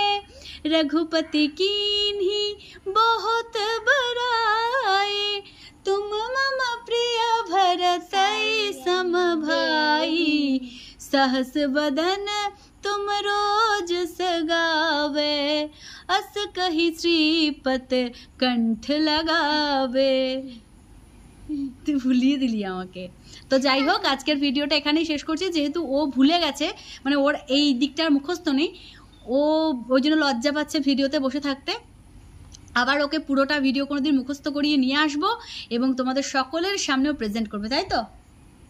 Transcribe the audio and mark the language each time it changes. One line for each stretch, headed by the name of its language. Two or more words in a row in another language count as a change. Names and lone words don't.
Awadhi: रघुपति कीन्ही बहुत बड़ाई, तुम मम प्रिय भरतै सम भाई। सहस बदन तुम रोज सगावे, अस कहि श्रीपत कंठ लगावे।
Bangla: ভুলিয়ে দিলি আমাকে। তো যাই হোক, আজকের ভিডিওটা এখানেই শেষ করছি। যেহেতু ও ভুলে গেছে, মানে ওর এই দিকটার মুখস্থ নেই, ও ওই জন্য লজ্জা পাচ্ছে ভিডিওতে বসে থাকতে। আবার ওকে পুরোটা ভিডিও কোনোদিন মুখস্থ করিয়ে নিয়ে আসবো এবং তোমাদের সকলের সামনেও প্রেজেন্ট করবে, তাই তো?